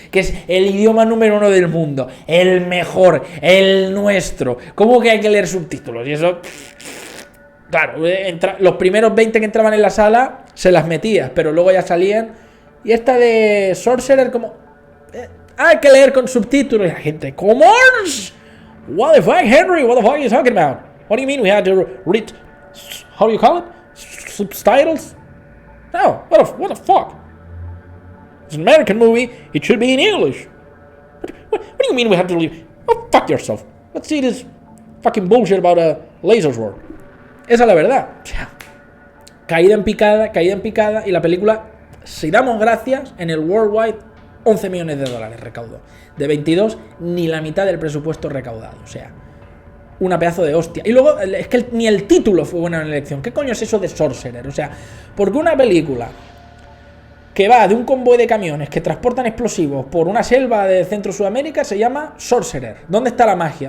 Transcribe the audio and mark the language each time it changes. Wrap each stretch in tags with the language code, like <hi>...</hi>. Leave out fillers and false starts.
<es>Que es el idioma número 1 del mundo, el mejor, el nuestro. ¿Cómo que hay que leer subtítulos? Y eso, claro, los primeros 20 que entraban en la sala se las metías, pero luego ya salían. Y esta de Sorcerer, como hay que leer con subtítulos. Y la gente, ¿cómo?</es> <en>What the fuck, Henry? What the fuck are you talking about? What do you mean we had to read, how do you call it? Subtitles? No, what the fuck? It's an American movie, it should be in English. What do you mean we have to leave? Oh, fuck yourself. Let's see this fucking bullshit about a laser sword.</en> <es>Esa es la verdad. O sea, caída en picada, y la película, si damos gracias, en el worldwide, 11 millones de dólares recaudó. De 22, ni la mitad del presupuesto recaudado. O sea, una pedazo de hostia. Y luego, es que ni el título fue buena en la elección. ¿Qué coño es eso de Sorcerer? O sea, porque una película que va de un convoy de camiones que transportan explosivos por una selva de Centro-Sudamérica se llama Sorcerer. ¿Dónde está la magia?</es>